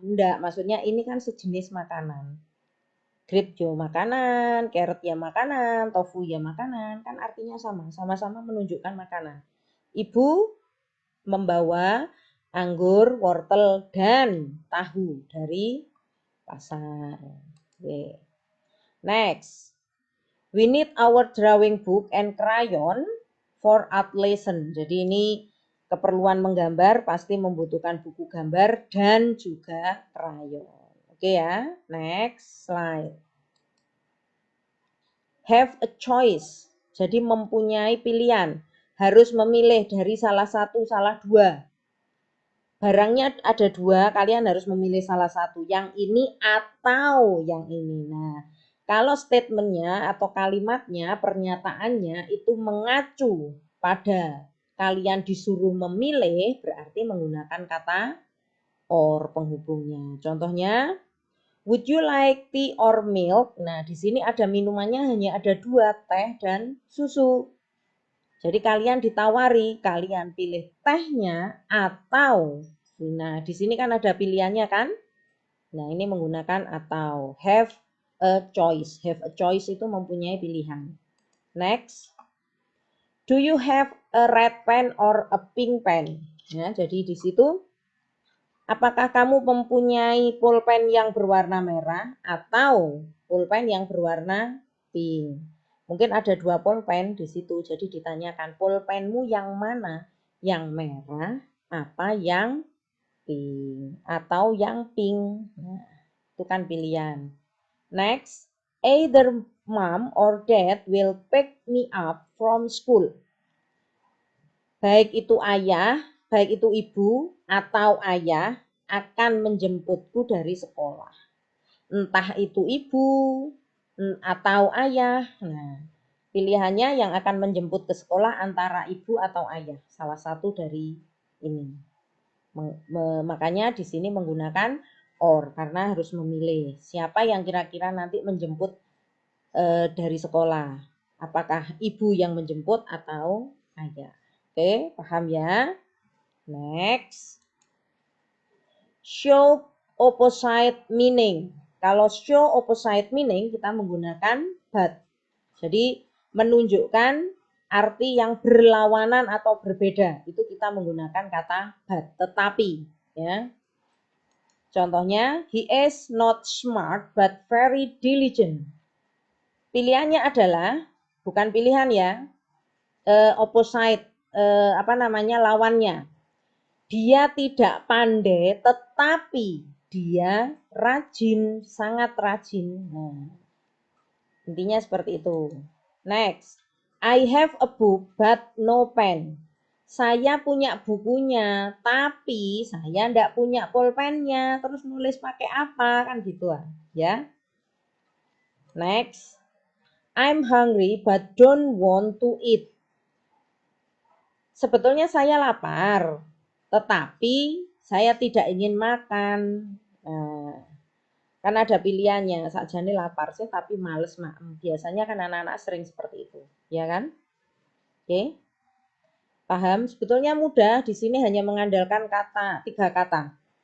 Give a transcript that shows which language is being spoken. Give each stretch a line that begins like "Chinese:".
Indonesian: Enggak, maksudnya ini kan sejenis makanan. Grape ya makanan, carrot ya makanan, tofu ya makanan, kan artinya sama, sama-sama menunjukkan makanan. Ibu membawa anggur, wortel, dan tahu dari pasar. Oke.
English: Next, we need our drawing book and crayon for art lesson.
Indonesian: Jadi ini keperluan menggambar pasti membutuhkan buku gambar dan juga krayon. Oke ya,
English: next slide. Have a choice,
Indonesian: jadi mempunyai pilihan, harus memilih dari salah satu, salah dua. Barangnya ada dua, kalian harus memilih salah satu, yang ini atau yang ini. Nah, kalau statementnya atau kalimatnya, pernyataannya itu mengacu pada kalian disuruh memilih, berarti menggunakan kata or penghubungnya. Contohnya,
English: would you like tea or milk?
Indonesian: Nah, di sini ada minumannya hanya ada dua, teh dan susu. Jadi kalian ditawari, kalian pilih tehnya atau. Nah, di sini kan ada pilihannya kan? Nah, ini menggunakan atau.
English: Have a choice. Have a choice
Indonesian: itu mempunyai pilihan.
English: Next. Do you have a red pen or a pink pen?
Indonesian: Ya, jadi di situ apakah kamu mempunyai pulpen yang berwarna merah atau pulpen yang berwarna pink? Mungkin ada dua pulpen di situ, jadi ditanyakan pulpenmu yang mana? Yang merah apa yang pink? Atau yang pink? Nah, itu kan pilihan.
English: Next, either mom or dad will pick me up from school.
Indonesian: Baik itu ayah, baik itu ibu atau ayah akan menjemputku dari sekolah. Entah itu ibu atau ayah. Nah, pilihannya yang akan menjemput ke sekolah antara ibu atau ayah. Salah satu dari ini. Makanya di sini menggunakan or karena harus memilih siapa yang kira-kira nanti menjemput dari sekolah. Apakah ibu yang menjemput atau ayah? Oke, paham ya? Next.
English: Show opposite meaning.
Indonesian: Kalau
English: show opposite meaning
Indonesian: kita menggunakan
English: but.
Indonesian: Jadi menunjukkan arti yang berlawanan atau berbeda. Itu kita menggunakan kata but. Tetapi ya. Contohnya,
English: he is not smart but very diligent.
Indonesian: Pilihannya adalah, bukan pilihan ya, opposite, lawannya. Dia tidak pandai, tetapi dia rajin, sangat rajin. Nah, intinya seperti itu.
English: Next, I have a book but no pen.
Indonesian: Saya punya bukunya, tapi saya tidak punya pulpennya. Terus nulis pakai apa? Kan gitu ya.
English: Next, I'm hungry but don't want to eat.
Indonesian: Sebetulnya saya lapar, tetapi saya tidak ingin makan. Nah, kan ada pilihannya,
Javanese: sakjane
Indonesian: lapar sih tapi males makan. Biasanya kan anak-anak sering seperti itu, ya kan? Oke. Paham? Sebetulnya mudah, di sini hanya mengandalkan tiga kata.